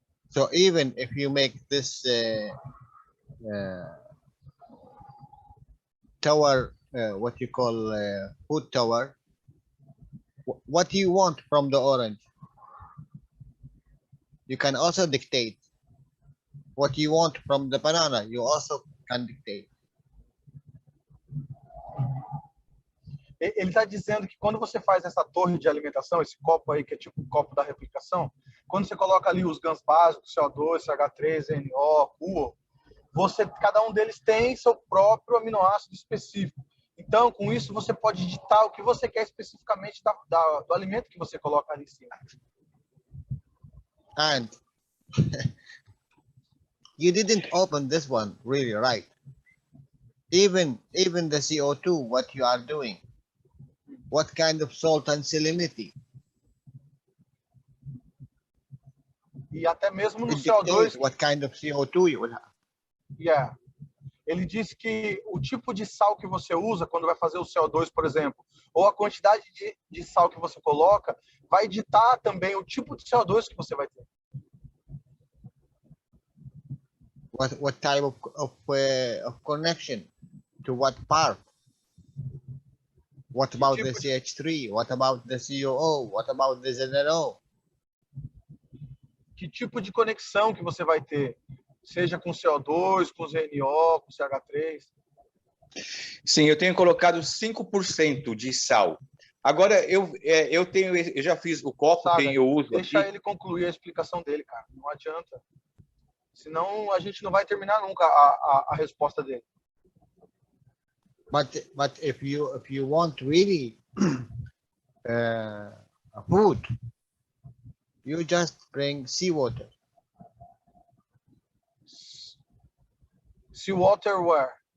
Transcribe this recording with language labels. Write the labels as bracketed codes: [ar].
[en] So even if you make this tower, what you call food tower, what you want from the orange, you can also dictate. What you want from the banana, you also can dictate. [pt] Ele está dizendo que quando você faz essa torre de alimentação, esse copo aí, que é tipo o copo da replicação, quando você coloca ali os GANs básicos, CO2, CH3, NO, CuO, cada um deles tem seu próprio aminoácido específico. Então, com isso, você pode digitar o que você quer especificamente do alimento que você coloca ali em cima. [en] And you didn't open this one really right. Even the CO2, what you are doing, what kind of salt and salinity? [pt] E até mesmo no [en] It CO2... dictates what kind of CO2 you will have. Yeah. [pt] Ele disse que o tipo de sal que você usa quando vai fazer o CO2, por exemplo, ou a quantidade de sal que você coloca, vai ditar também o tipo de CO2 que você vai ter. [en] What type of connection to what part? What about the CH3? What about the COO? What about the ZNO? [pt] Que tipo de conexão que você vai ter? Seja com CO2, com ZNO, com CH3. Sim, eu tenho colocado 5% de sal. Agora, eu já fiz o copo Saga, que eu uso deixa aqui. ele concluir a explicação dele, cara. Não adianta. Senão a gente não vai terminar nunca a resposta dele. [en] But if you want really a food, you just bring seawater. Seawater where?